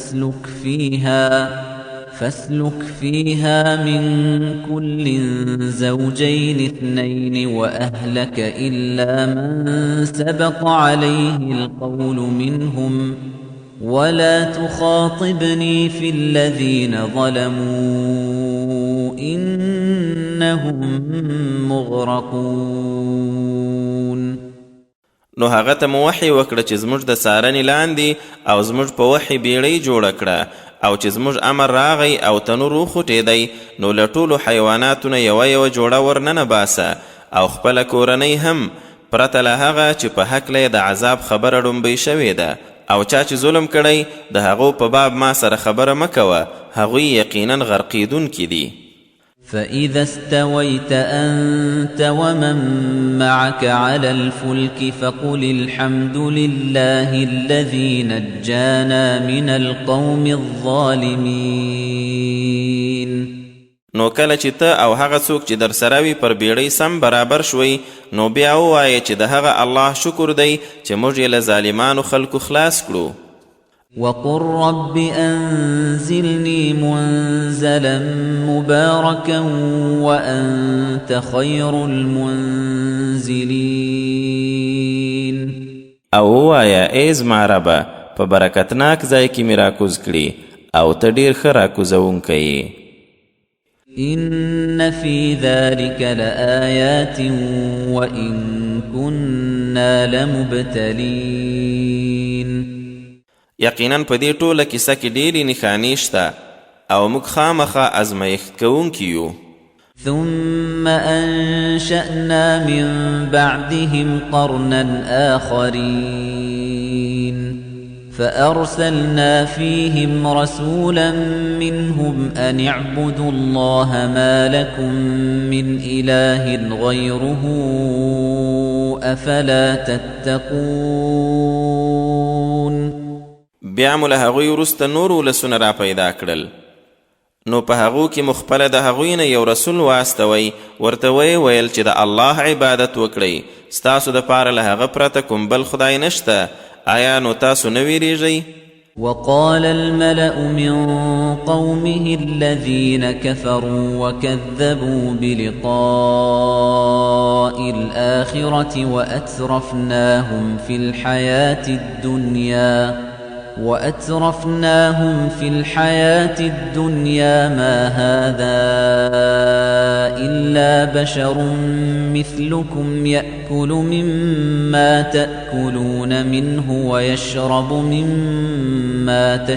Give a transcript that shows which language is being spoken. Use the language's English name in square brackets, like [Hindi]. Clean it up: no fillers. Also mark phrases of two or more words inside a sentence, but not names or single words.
[Arabic] فاسلك فيها من كل زوجين اثنين وأهلك إلا من سبق عليه القول منهم ولا تخاطبني في الذين ظلموا إنهم مغرقون. [Pashto] نو هغه ته مو وحی وکړه چې زموږ د څارنې لاندې او زموږ په وحی بیړۍ جوړه کړه، او چې زموږ امر راغی او تنور وخوټېدی نو له ټولو حیواناتو نه یوه جوړه ورننه باسه او خپله کورنۍ هم، پرته له هغه چې په هکله د عذاب خبره ډومبۍ شوې ده او چا چې ظلم کړی د هغو په باب ما سره خبره مه کوه، هغوی یقینا غرقیدونکي دي. [Arabic] فإذا استويت أنت ومن معك على الفلك فقل الحمد لله الذي نجانا من القوم الظالمين. [Pashto] نو کله چې ته او هغه څوک چې در سره وي پر بیړۍ سم برابر شوي، نو بیا ووایه چې د هغه الله شکر دی چې موږ یې له ظالمانو خلکو خلاص کړو. [Arabic] وقل رب أنزلني منزلا مباركا وأنت خير المنزلين. [Pashto] او ووایه ای زما ربه په برکتناک ځای کې مې راکوز کړي او ته ډېر ښه راکوزونکی یې. [Arabic] إن في ذلك لآيات وإن كنا لمبتلين. [Pashto] یقینا په دې ټوله کیسه کې ډېرې نښانې شته او موږ خامخا ازمایښت کوونکي یو. [Arabic] ثم أنشأنا من بعدهم قرنا آخرين فأرسلنا فيهم رسولا منهم أن اعبدوا الله ما لكم من إله غيره أفلا تتقون. [Pashto] بیا مو له هغوی وروسته نور ولسونه را پیدا کړل، نو په هغو کې مو خپله د هغوی نه یو رسول واستوئ، ورته ویې ویل چې د الله عبادت وکړئ، ستاسو دپاره له هغه پرته کوم بل خدای نشته. آیا نو تاسو نه ویریږئ؟ [Arabic] وقال الملأ من قومه الذين كفروا وكذبوا بلقاء الآخرة وأترفناهم في الحياة الدنيا ما هذا إلا بشر مثلكم يأكل مما تأكلون منه ويشرب مما